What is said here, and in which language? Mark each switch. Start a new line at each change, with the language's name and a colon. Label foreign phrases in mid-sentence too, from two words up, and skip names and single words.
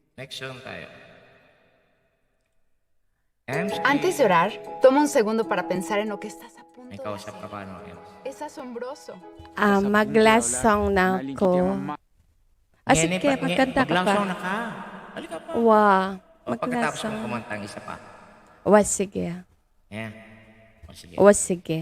English: Next song
Filipino: tayo. Ems,
Spanish: Antes de orar, toma un segundo para pensar en lo que estás a punto
Filipino: may
Spanish: de
Filipino: kausap
Spanish: hacer.
Filipino: ka pa, no, Ems?
Spanish: Es asombroso.
Filipino: Mag-
English: last song
Filipino: na ako. Sige, magkanta ka Mag-last pa. song na ka. Halika pa. Wow. O, Mag-last pagkatapos song. kong kumanta ang isa pa. Sige. Ayan. O, sige. Sige.